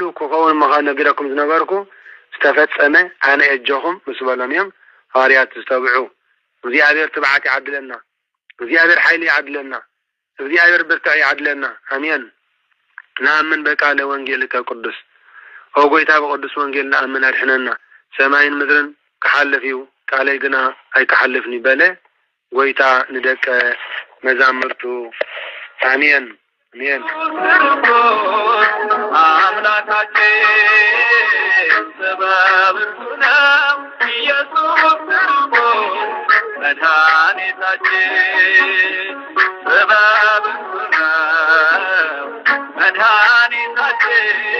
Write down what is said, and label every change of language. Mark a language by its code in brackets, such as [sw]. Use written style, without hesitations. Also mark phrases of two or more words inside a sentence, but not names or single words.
[ti] ክኸውን ምዃኑ ነጊረኩም ዝነበርኩ ዝተፈጸመ ኣነ ኣጆኹም ምስ በሎም እዮም ሐዋርያት ዝተብዑ እግዚአብሔር ትብዓት ይዓድለና እግዚአብሔር ኃይል ይዓድለና እግዚአብሔር ብርታዕ ይዓድለና አሜን ናምን [gez] በቃለ ወንጌልከ ቅዱስ [ti] ኦ ጎይታ በቅዱስ ወንጌል ናምን አድሕነና ሰማይን ምድርን ከሐልፊዩ ቃለይ ግና አይከሐልፍኒ በለ ጎይታ ንደቀ መዛምርቱ አሜን አሜን [am] አምላካችን ሰበብቱ ነው ኢየሱስ መድኃኒታችን ሰበብቱ ነው መድኃኒታችን